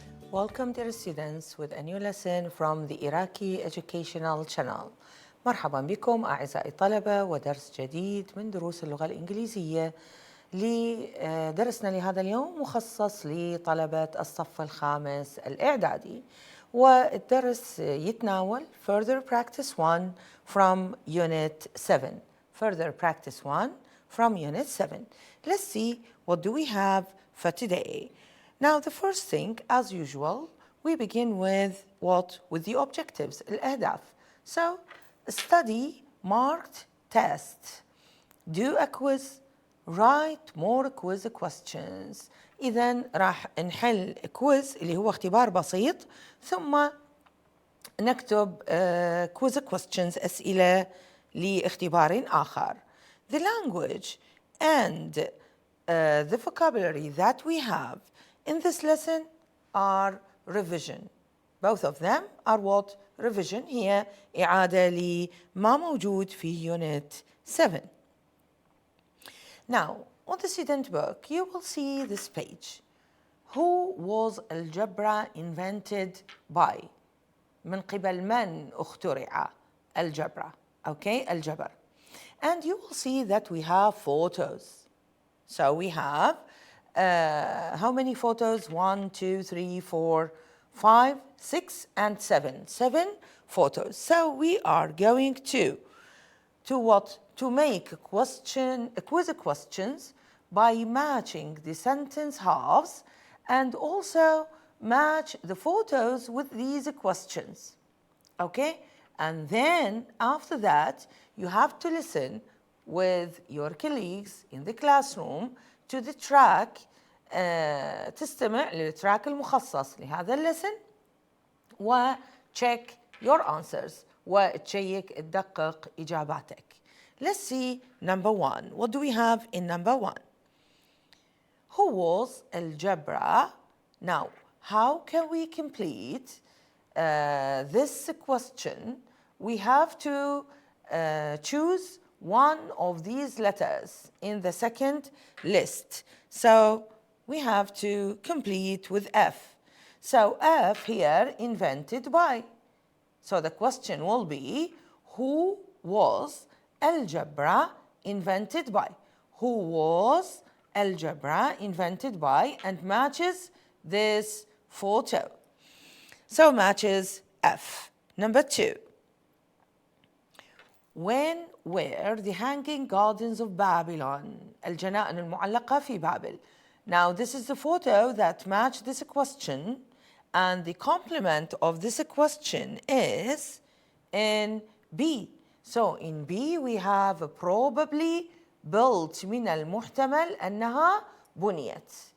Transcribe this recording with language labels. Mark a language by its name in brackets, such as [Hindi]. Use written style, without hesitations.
[English] Welcome dear students with a new lesson from the Iraqi Educational Channel. [Arabic] مرحبا بكم أعزائي الطلبة ودرس جديد من دروس اللغة الإنجليزية لدرسنا لهذا اليوم مخصص لطلبة الصف الخامس الإعدادي، والدرس يتناول [English] Further Practice 1 from Unit 7. Further Practice 1 from Unit 7. Let's see what do we have for today. Now the first thing, as usual, we begin with what? With the objectives, الأهداف. So study marked tests, do a quiz, write more quiz questions. [Arabic] إذن راح نحل كويز اللي هو اختبار بسيط، ثم نكتب [English] quiz questions [Arabic] أسئلة لاختبار آخر. [English] The language and the vocabulary that we have in this lesson are revision. Both of them are what? Revision. [Arabic] هي إعادة لما موجود في Unit 7. [English] Now, on the student book, you will see this page. Who was algebra invented by? [Arabic] من قبل من اخترع الجبر؟ Okay, الجبر. [English] And you will see that we have photos. So we have how many photos? 1, 2, 3, 4, 5, 6, and 7. 7 photos. So we are going to what? To make quiz questions by matching the sentence halves and also match the photos with these questions. Okay? And then after that, you have to listen with your colleagues in the classroom to the track. [Arabic] تستمع للتراك المخصص لهذا اللسن و [English] check your answers [Arabic] وتشيك تدقق إجاباتك. [English] Let's see number 1. What do we have in number 1? Who was الجبر? Now, how can we complete this question? We have to choose one of these letters in the second list. So we have to complete with F. So F here, invented by. So the question will be, who was algebra invented by? Who was algebra invented by? And matches this photo. So matches F. Number 2. When were the hanging gardens of Babylon? [Arabic] الجنائن المعلقة في بابل. [English] Now this is the photo that match this question, and the complement of this question is in B. So in B we have probably built [Arabic] من المحتمل أنها بنيت.